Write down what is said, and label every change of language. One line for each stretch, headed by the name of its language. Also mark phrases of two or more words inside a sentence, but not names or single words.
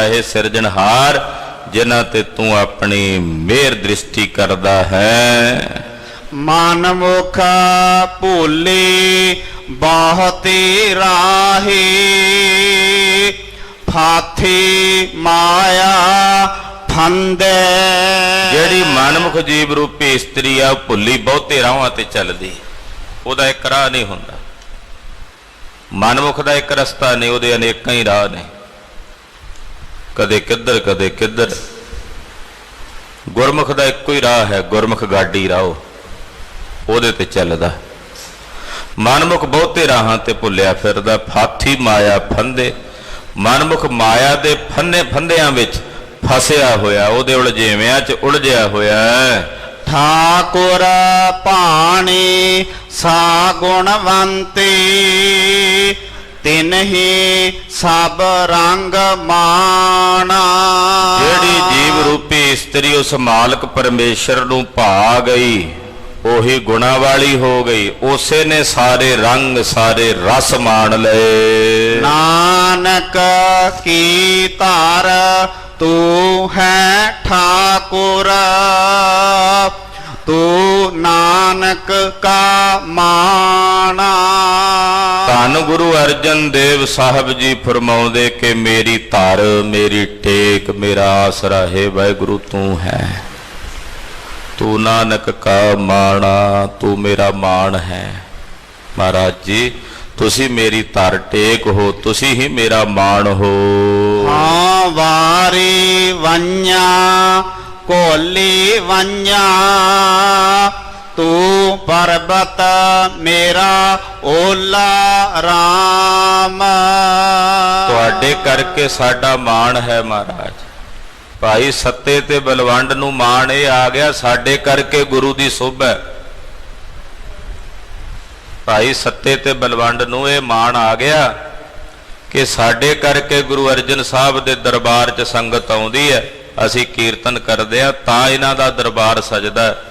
Punjabi: ਹੇ ਸਿਰਜਣਹਾਰ ਜਿਨ੍ਹਾਂ ਤੇ ਤੂ ਅਪਨੀ ਮੇਹਰ ਦ੍ਰਿਸ਼ਟੀ ਕਰਦਾ ਹੈ। ਮਨ ਮੁਖ ਭੂਲੀ ਬਹੁਤੀ ਰਾਹੀ, ਫਾਥੀ ਮਾਇਆ ਫੰਦੇ। ਜਿਹੜੀ ਮਨਮੁਖ ਜੀਵ ਰੂਪੀ ਇਸਤਰੀ ਆ ਭੁੱਲੀ ਬਹੁਤੇ ਰਾਹਾਂ ਤੇ ਚੱਲਦੀ, ਉਹਦਾ ਇੱਕ ਰਾਹ ਨਹੀਂ ਹੁੰਦਾ। ਮਨਮੁਖ ਦਾ ਇੱਕ ਰਸਤਾ ਨਹੀਂ, ਉਹਦੇ ਅਨੇਕਾਂ ਹੀ ਰਾਹ ਨੇ, ਕਦੇ ਕਿੱਧਰ ਕਦੇ ਕਿੱਧਰ। ਗੁਰਮੁਖ ਦਾ ਇੱਕੋ ਹੀ ਰਾਹ ਹੈ, ਗੁਰਮੁਖ ਗਾਡੀ ਰਾਹੋ, ਉਹਦੇ ਤੇ ਚੱਲਦਾ। ਮਨਮੁਖ ਬਹੁਤੇ ਰਾਹਾਂ ਤੇ ਭੁੱਲਿਆ ਫਿਰਦਾ। ਫਾਥੀ ਮਾਇਆ ਫੰਦੇ, ਮਨਮੁਖ ਮਾਇਆ ਦੇ ਫੰਨੇ ਫੰਦਿਆਂ ਵਿੱਚ ਫਸਿਆ ਹੋਇਆ, ਉਹਦੇ ਉਲਝੇਵਿਆਂ 'ਚ ਉਲਝਿਆ ਹੋਇਆ ਹੈ। ਠਾਕੁਰ ਪਾਣੀ ਸਾ ਗੁਣਵੰਤੀ, ਤਿਨ੍ਹੀ ਸਭ ਰੰਗ ਮਾਣਾ। ਜਿਹੜੀ ਜੀਵ ਰੂਪੀ ਇਸਤਰੀ ਉਸ ਮਾਲਕ ਪਰਮੇਸ਼ਰ ਨੂੰ ਭਾ ਗਈ, ਉਹੀ ਗੁਣਾ ਵਾਲੀ ਹੋ ਗਈ। ਉਸੇ ਨੇ ਸਾਰੇ ਰੰਗ ਸਾਰੇ ਰਸ ਮਾਣ ਲਏ। ਨਾਨਕ ਕੀ ਤਾਰ ਤੂ ਹੈ ਠਾਕੁਰ, ਤੂ ਨਾਨਕ ਕਾ ਮਾਣਾ। ਧੰਨ ਗੁਰੂ ਅਰਜਨ ਦੇਵ ਸਾਹਿਬ ਜੀ ਫਰਮਾਉਂਦੇ ਕਿ ਮੇਰੀ ਧਰ, ਮੇਰੀ ਟੇਕ, ਮੇਰਾ ਆਸਰਾ ਹੈ ਵਾਹਿਗੁਰੂ ਤੂੰ ਹੈ। ਤੂੰ ਨਾਨਕ ਕਾ ਮਾਣਾ, ਤੂੰ ਮੇਰਾ ਮਾਣ ਹੈ। ਮਹਾਰਾਜ ਜੀ ਤੁਸੀਂ ਮੇਰੀ ਧਰ ਟੇਕ ਹੋ, ਤੁਸੀਂ ਹੀ ਮੇਰਾ ਮਾਣ ਹੋ। ਹਾਂ ਵਾਰੀ ਵੰਨਿਆ ਕੋਲੀ ਵੰਨਿਆ, ਤੂ ਪਰਬਤ ਮੇਰਾ ਓਲਾ ਰਾਮ। ਤੁਹਾਡੇ ਕਰਕੇ ਸਾਡਾ ਮਾਣ ਹੈ ਮਹਾਰਾਜ। ਭਾਈ ਸੱਤੇ ਤੇ ਬਲਵੰਡ ਨੂੰ ਮਾਣ ਇਹ ਆ ਗਿਆ, ਸਾਡੇ ਕਰਕੇ ਗੁਰੂ ਦੀ ਸੋਭਾ। ਭਾਈ ਸੱਤੇ ਤੇ ਬਲਵੰਡ ਨੂੰ ਇਹ ਮਾਣ ਆ ਗਿਆ ਕਿ ਸਾਡੇ ਕਰਕੇ ਗੁਰੂ ਅਰਜਨ ਸਾਹਿਬ ਦੇ ਦਰਬਾਰ 'ਚ ਸੰਗਤ ਆਉਂਦੀ ਹੈ, ਅਸੀਂ ਕੀਰਤਨ ਕਰਦੇ ਆ ਤਾਂ ਇਹਨਾਂ ਦਾ ਦਰਬਾਰ ਸਜਦਾ।